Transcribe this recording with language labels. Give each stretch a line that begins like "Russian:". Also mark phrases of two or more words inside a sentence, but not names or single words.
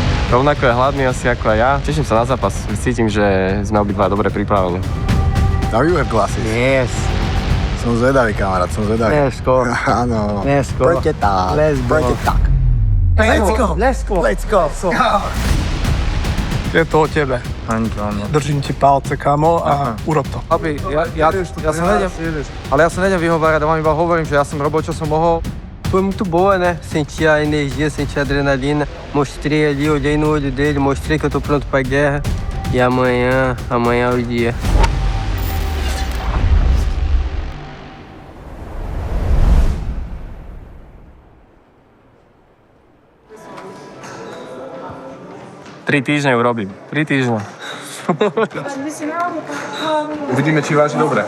Slovak: Rovnako je hladný asi ako aj ja. Teším sa na zápas. Cítim, že sme obidva dobre pripravení.
English: Now you have glasses. Yes.
Slovak: Som zvedavý, kamarát, som zvedavý.
English: Let's go.
Slovak: Áno.
English: Let's go. Break it down. Let's go. Break it down. Let's go. Let's go.
Slovak: Je to o tebe. Držím ti palce, kamo, a urob to. Papi, ja sa nejdem vyhovárať, ja vám iba hovorím, že ja som robil, čo som mohol.
Portuguese: Foi muito boa, né? Senti a energia, senti a adrenalina. Mostrei ali, olhei no olho dele, mostrei que eu tô pronto pra guerra. E amanhã é o dia.
Slovak: Tri týždne urobím. 3 týždne. Uvidíme, či váži dobre.